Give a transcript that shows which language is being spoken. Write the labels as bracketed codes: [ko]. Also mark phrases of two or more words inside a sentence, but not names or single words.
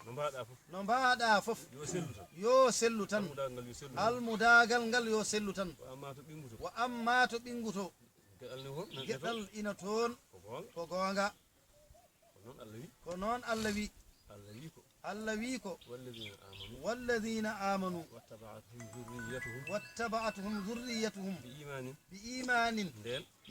[ff] No mbaɗa fof. No mbaɗa fof. Yo sellu tan. Yo sellu tan. Almudagal ngal yo sellu tan. Almudagal ngal yo sellu tan. Wa amma to ɓinguto. Wa amma to ɓinguto. Geɗal ne won, nan e Geɗal toon. ina toon. Ko gonga. Ko gonga. Ko noon Allah wi. Ko noon Allah wi. Allah wi ko. Allah wi ko. [ar] "والذين آمنوا." "والذين آمنوا." "واتبعتهم ذريتهم." "واتبعتهم ذريتهم." "بإيمان." "بإيمان." [ff] Nden.